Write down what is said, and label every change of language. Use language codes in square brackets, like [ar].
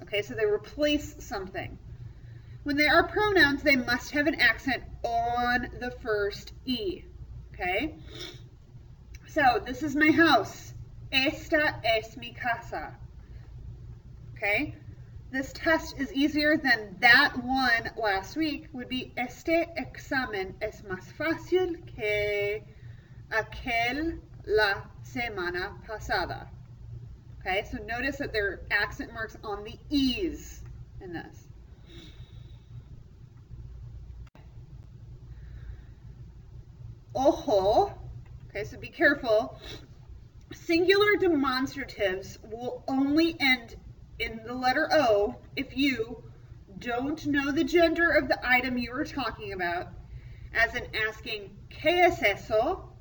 [en] Okay, so they replace something. When they are pronouns, they must have an accent on the first E. Okay? So this is my house. [es] Esta es mi casa. Okay? [en] This test is easier than that one last week. Would be [es] este examen es más fácil que aquel la semana pasada. [en] Okay, so notice that there are accent marks on the E's in this. Ojo, okay, so be careful. Singular demonstratives will only end in the letter O if you don't know the gender of the item you are talking about, as in asking, [es] ¿qué es eso?